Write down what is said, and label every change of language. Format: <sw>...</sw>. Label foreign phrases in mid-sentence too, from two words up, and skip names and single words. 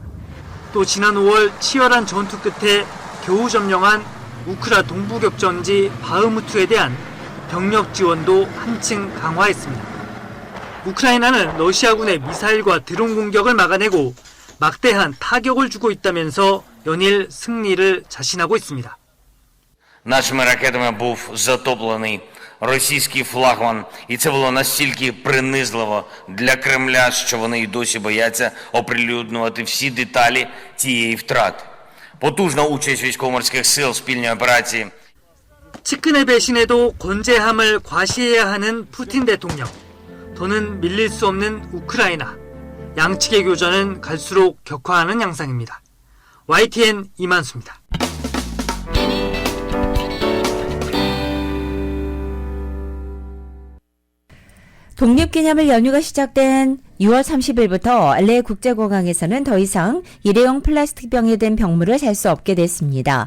<ko>또 지난 5월 치열한 전투 끝에 겨우 점령한 우크라 동부격전지 바흐무트에 대한 병력 지원도 한층 강화했습니다. 우크라이나는 러시아군의 미사일과 드론 공격을 막아내고 막대한 타격을 주고 있다면서 연일 승리를 자신하고 있습니다.</ko> <uk>Нашими ракетами був затоплений російський флагман, і це було настільки принизливо для Кремля, що вони й досі бояться оприлюднювати всі деталі цієї втрати. Потужна участь військово-морських сил в спільній операції.</uk> <ko>측근의 배신에도 건재함을 과시해야 하는 푸틴 대통령. 더는 밀릴 수 없는 우크라이나. 양측의 교전은 갈수록 격화하는 양상입니다. YTN 이만수입니다. 독립기념일 연휴가 시작된 6월 30일부터 LA 국제공항에서는 더 이상 일회용 플라스틱 병에 든 병물을 살 수 없게 됐습니다.</ko>